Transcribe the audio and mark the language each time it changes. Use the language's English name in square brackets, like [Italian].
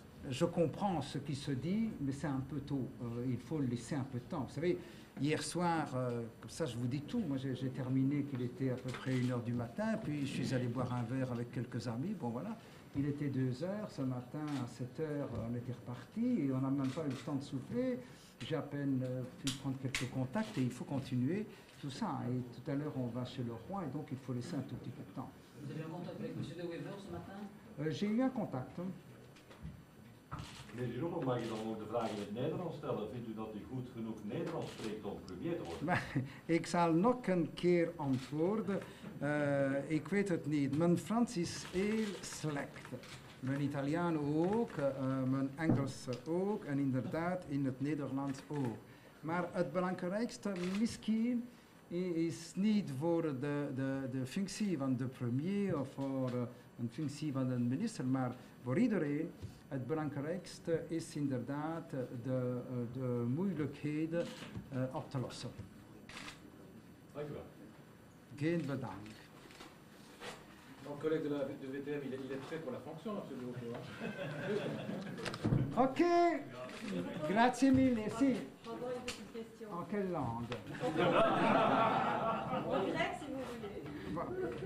[French] Je comprends ce qui se dit, mais c'est un peu tôt. Il faut laisser un peu de temps. Vous savez, hier soir, comme ça je vous dis tout, moi j'ai terminé qu'il était à peu près 1h du matin, puis je suis allé boire un verre avec quelques amis, bon voilà, il était 2h, ce matin à 7h on était reparti et on n'a même pas eu le temps de souffler, j'ai à peine pu prendre quelques contacts et il faut continuer tout ça. Et tout à l'heure on va chez le roi et donc il faut laisser un tout petit peu de temps. Vous avez eu un contact avec M. De Wever ce matin? J'ai eu un contact. [Dutch] Meneer Jeroen, mag je dan ook de vraag in het Nederlands stellen? Vindt u dat u goed genoeg Nederlands spreekt om premier te worden? Maar ik zal nog een keer antwoorden. Ik weet het niet. Mijn Frans is heel slecht. Mijn Italiaan ook, mijn Engels ook en inderdaad in het Nederlands ook. Maar het belangrijkste misschien is niet voor de functie van de premier of voor een functie van de minister, maar voor iedereen. Het belangrijkste is inderdaad de moeilijkheden op te lossen. Dank u wel. Geen bedankt. [French] Donc, collègue de VTM, il est prêt pour la fonction, M. Dirogo. [Italian] Ok, grazie mille. Si. [French] Encore une petite question. En quelle langue? En grec, si vous voulez.